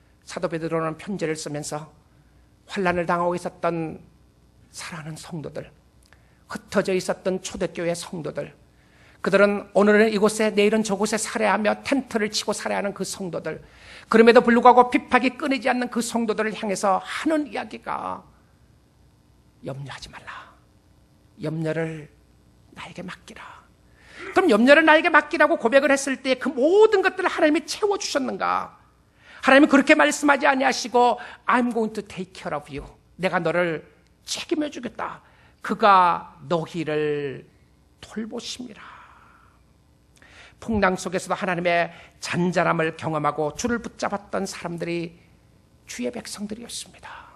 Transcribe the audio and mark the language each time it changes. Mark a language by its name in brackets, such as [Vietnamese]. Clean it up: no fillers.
[Korean] 사도 베드로는 편지를 쓰면서 환난을 당하고 있었던 사랑하는 성도들, 흩어져 있었던 초대교회 성도들, 그들은 오늘은 이곳에 내일은 저곳에 살아야 하며 텐트를 치고 살아야 하는 그 성도들, 그럼에도 불구하고 핍박이 끊이지 않는 그 성도들을 향해서 하는 이야기가 염려하지 말라. 염려를 나에게 맡기라. 그럼 염려를 나에게 맡기라고 고백을 했을 때 그 모든 것들을 하나님이 채워주셨는가? 하나님은 그렇게 말씀하지 아니하시고 [English] I'm going to take care of you. [Korean] 내가 너를 책임져 주겠다. 그가 너희를 돌보심이라. 풍랑 속에서도 하나님의 잔잔함을 경험하고 주를 붙잡았던 사람들이 주의 백성들이었습니다.